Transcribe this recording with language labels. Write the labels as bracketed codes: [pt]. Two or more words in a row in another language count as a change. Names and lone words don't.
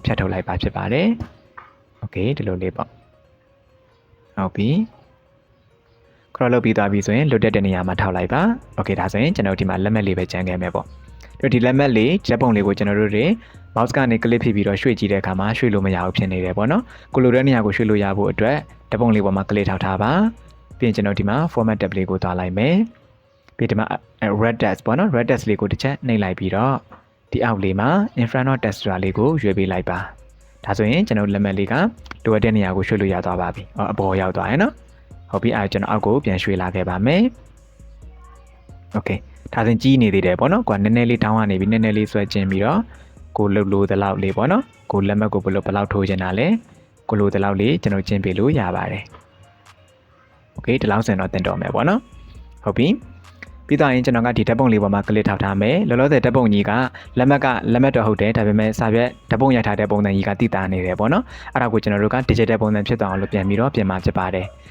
[my] ဖြတ်ထုတ်လိုက်ပါဖြစ်ပါတယ်โอเคဒီလိုလေးပေါ့ဟုတ်ပြီcross လုပ်ပြီးသွားပြီဆိုရင်လွတ်တဲ့နေရာမှာထောက်လိုက်ပါโอเคဒါဆိုရင်ကျွန်တော်ဒီမှာလက်မှတ်လေးပဲကျန်ခဲ့မယ်ပေါ့ဒီလက်မှတ်လေးဓာတ်ပုံလေးကိုကျွန်တော်တို့တွေ mouse ကနေ click ဖြစ်ပြီးတော့ရွှေ့ကြည့်တဲ့အခါမှာရွှေ့လို့မရဘူးဖြစ်နေတယ်ပေါ့နော်ကို လိုတဲ့နေရာကိုရွှေ့လို့ရဖို့အတွက်ဓာတ်ပုံလေးပေါ်မှာ click ထောက်ထားပါပြီးရင်ကျွန်တော်ဒီမှာ [en] format tab [my] လေးကိုသွားလိုက်မယ်ပြီးဒီမှာ [en] red text [my] ပေါ့နော် [en] red text [my] လေးကိုတစ်ချက်နှိပ်လိုက်ပြီးတော့ဒီအောက်လေးမှာ [en] in front of text [my] လေး ကိုရွေးပေးလိုက်ပါဒါဆိုရင်ကျွန်တော်လက်မှတ်လေးကလိုအပ်တဲ့နေရာကိုရွှေ့လို့ရသွားပါပြီအပေါ်ရောက်သွားရင်နော်ဟုတ်ပြီကျွန်တော်အောက်ကိုပြန်ရွှေ့လာခဲ့ပါမယ်โอเค ဒါဆိုရင်ကြီးနေသေးတယ်ပေါ့နော်ကိုကနည်းနည်းလေးတောင်းကနေပြီးနည်းနည်းလေးဆွဲကျင်ပြီးတော့ကိုလှုပ်လို့တလောက်လေးပေါ့နော်ကိုလက်မှတ်ကိုဘယ်လောက်ထိုးချင်တာလဲကိုလိုတလောက်လေးကျွန်တော်ကျင်ပေးလို့ရပါတယ်โอเคဒီလောက်စင်တော့တင်တော်မယ်ပေါ့နော်ဟုတ်ပြီပြီးတော့ရင်ကျွန်တော်ကဒီဓာတ်ပုံလေးပေါ်မှာကလစ်ထောက်ထားမယ်လောလောဆယ်ဓာတ်ပုံကြီးကလက်မှတ်တော့ဟုတ်တယ်ဒါပေမဲ့စာရွက်ဓာတ်ပုံရိုက်ထားတဲ့ပုံစံကြီးကတိတာနေတယ်ပေါ့နော်အဲ့ဒါကိုကျွန်တော်တို့က digital ပုံစံဖြစ်သွားအောင်လို့ပြန်ပြီးတော့ပြင်မှာဖြစ်ပါတယ်